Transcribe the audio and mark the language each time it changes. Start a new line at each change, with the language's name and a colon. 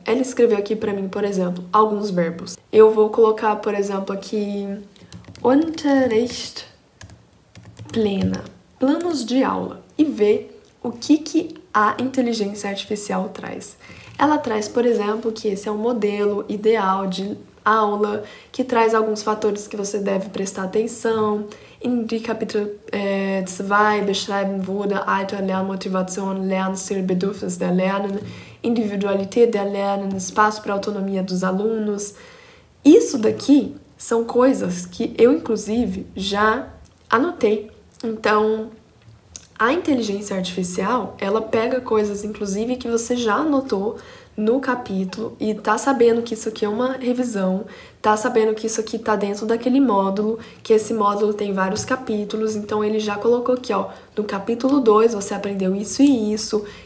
Portuguese: Ela escreveu aqui para mim, por exemplo, alguns verbos. Eu vou colocar, por exemplo, aqui Unterricht plena, planos de aula, e ver o que a inteligência artificial traz. Ela traz, por exemplo, que esse é um modelo ideal de aula, que traz alguns fatores que você deve prestar atenção.
German: In die Kapitel 2 beschreiben wurde Alter, Lernmotivation, Lernstil, Bedürfnis der Lernenden, Individualität der Lernenden,
Portuguese: espaço para autonomia dos alunos. Isso daqui são coisas que eu, inclusive, já anotei. Então, a inteligência artificial, ela pega coisas, inclusive, que você já anotou no capítulo e tá sabendo que isso aqui é uma revisão, tá sabendo que isso aqui tá dentro daquele módulo, que esse módulo tem vários capítulos, então ele já colocou aqui, ó, no capítulo 2 você aprendeu isso e isso.